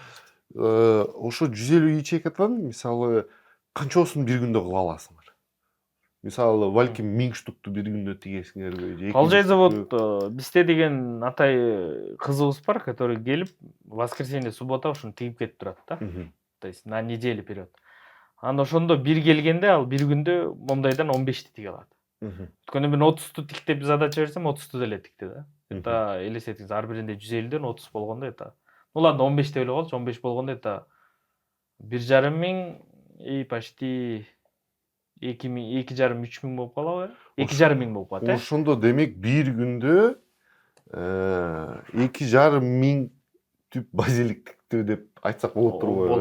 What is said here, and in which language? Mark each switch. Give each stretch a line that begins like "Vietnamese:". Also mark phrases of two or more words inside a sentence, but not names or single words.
Kyrgyz: Ошо 150 ячейкадан мисалы канчоосун бир күндө кыла аласыңар? Мисалы балким 1000 штукту бир күндө тигесиңерби? Ал жерде вот бизде деген атай кызыбыз бар, который келип
Russian: воскресенье, суббота
Kyrgyz: ушуну тигип кетип турат да.
Russian: То есть на неделю вперед.
Kyrgyz: Анда ошондо бир келгенде ал бир күндө мондайдан 15 тиге алат. Өткөндө мен 30 тиктеп задача берсем 30 деле тикти да. Это элестетиңиз ар биринде 150ден 30 болгондо это.
Russian: Ну ладно
Kyrgyz: 15 деп эле коелучу, 15 болгондо это 1,5 миң
Russian: и почти
Kyrgyz: 2,000, 2,5 3 миң болуп калабы? 2,5 миң болуп калат, Ошондо демек бир күндө 2,5 миң түп базилик тиктүү деп айтсак болот турбайбы?